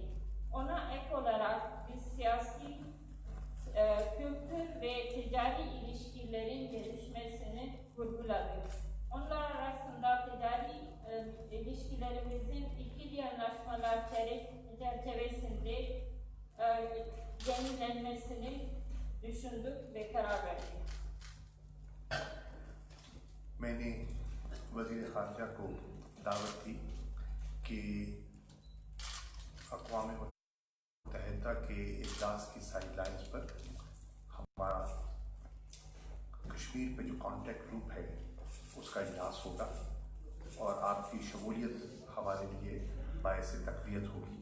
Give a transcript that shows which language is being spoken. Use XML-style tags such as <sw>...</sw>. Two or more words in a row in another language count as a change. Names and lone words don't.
<tr>Ona ek olarak biz siyasi, kültür ve ticari ilişkilerin gelişmesini vurguladık. Onlar arasında ticari ilişkilerimizin ikili anlaşmalar çerçevesinde yenilenmesini düşündük ve karar verdik.</tr> <ur>میں نے وزیر خارجہ کو دعوت دی کہ اقوام متحدہ کے اجلاس کی سائیڈلائنز پر ہمارا کشمیر پہ جو</ur> <en>contact group</en> <ur>ہے اس کا اجلاس ہوگا اور آپ کی شمولیت ہمارے لیے باعث تقویت ہوگی.</ur>